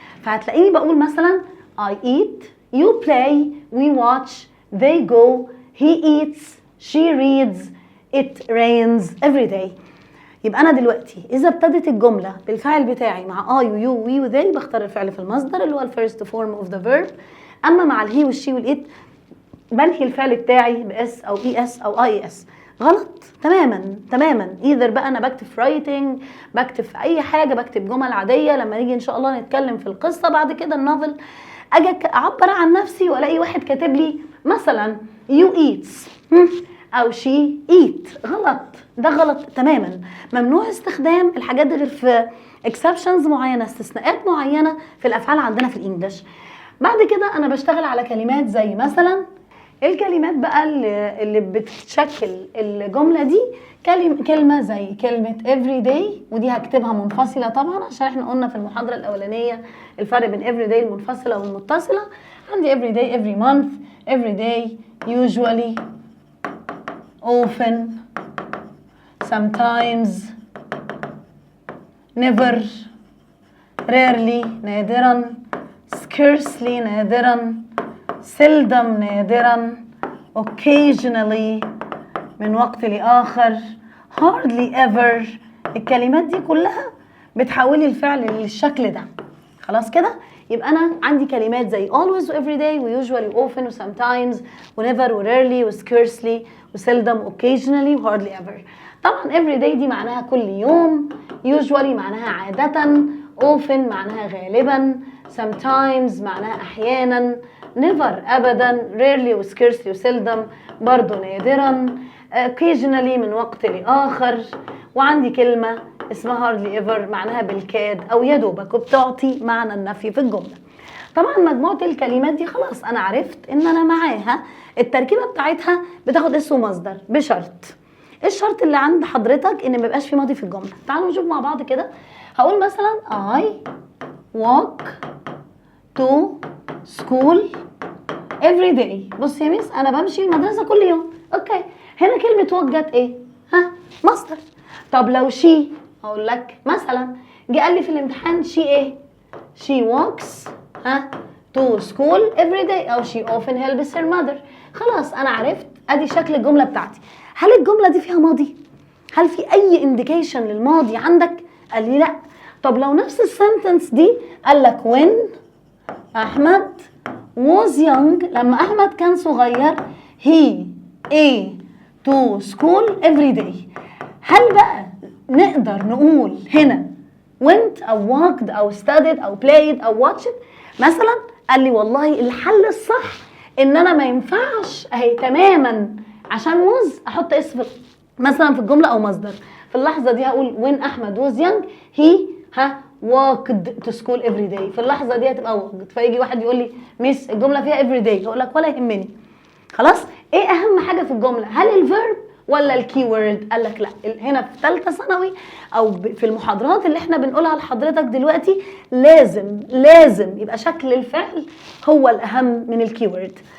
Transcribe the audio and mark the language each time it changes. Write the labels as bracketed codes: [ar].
[ar] فهتلاقيني بقول مثلا [en] I eat, you play, we watch, they go, he eats, she reads, it rains every day. [ar] يبقى أنا دلوقتي إذا ابتدت الجملة بالفعل بتاعي مع I و you و we و they بختار الفعل في المصدر اللي هو الفيرست فورم اوف ذا فيرب. أما مع الهي والشي والإت بنهي الفعل بتاعي بإس أو إي إس أو آي إس. غلط تماما. ايذر بقى انا بكتب في رايتنج، بكتب في اي حاجه، بكتب جمل عاديه. لما نيجي ان شاء الله نتكلم في القصه بعد كده النوفل، اجي اعبر عن نفسي والاقي واحد كاتب لي مثلا [en] you eats [ar] او [en] she eat. [ar] غلط، ده غلط تماما. ممنوع استخدام الحاجات دي غير في exceptions معينه، استثناءات معينه في الافعال عندنا في الانجليش. بعد كده انا بشتغل على كلمات زي مثلا الكلمات بقى اللي بتشكل الجملة دي. كلمة زي كلمة everyday، ودي هكتبها منفصلة طبعا عشان احنا قلنا في المحاضرة الأولانية الفرق بين everyday المنفصلة والمتصلة. [en] عندي everyday, every month, everyday, usually, often, sometimes, never, rarely [ar] نادرا، [en] scarcely نادرا، seldom نادرا، occasionally [ar] من وقت لآخر، [en] hardly ever. [ar] الكلمات دي كلها بتحولي الفعل للشكل ده. خلاص كده؟ يبقى أنا عندي كلمات زي always و everyday و usually و often و sometimes و never و rarely و scarcely و seldom و occasionally و hardly ever. طبعا everyday دي معناها كل يوم، usually معناها عادة، often معناها غالبا، sometimes معناها أحيانا، never أبدا، rarely و scarcely و seldom برضو نادرا، occasionally من وقت لآخر. وعندي كلمة اسمها hardly ever معناها بالكاد أو يدوبك، وبتعطي معنى النفي في الجملة. طبعا مجموعة الكلمات دي خلاص أنا عرفت إن أنا معاها التركيبة بتاعتها بتاخد اسم ومصدر بشرط. الشرط اللي عند حضرتك إن ميبقاش في ماضي في الجملة. تعالوا نشوف مع بعض كده. هقول مثلا [en] I walk to school every day. [ar] بص يا ميس انا بمشي المدرسه كل يوم. اوكي، هنا كلمه walk جت ايه؟ مصدر. طب لو شي هقول لك مثلا جه قال لي في الامتحان شي ايه؟ [en] she walks to school every day [ar] او [en] she often helps her mother. [ar] خلاص انا عرفت ادي شكل الجمله بتاعتي. هل الجمله دي فيها ماضي؟ هل في اي indication للماضي عندك؟ قال لي لا. طب لو نفس السنتنس دي قال لك when احمد was young، لما احمد كان صغير [en] he to school every day، [ar] هل بقى نقدر نقول هنا went او walked او studied او played او watched مثلا؟ قال لي والله الحل الصح ان انا ما ينفعش اهي تماما عشان was احط اسم مثلا في الجمله او مصدر. في اللحظه دي هقول [en] when Ahmed was young he walked to school every day. [ar] في اللحظه دي هتبقى walked. فيجي واحد يقول لي ميس الجمله فيها every day، هقول لك ولا يهمني. خلاص، ايه اهم حاجه في الجمله؟ هل الفيرب ولا الكي وورد؟ قال لك لا، هنا في ثالثه ثانوي او في المحاضرات اللي احنا بنقولها لحضرتك دلوقتي لازم يبقى شكل الفعل هو الاهم من الكي وورد.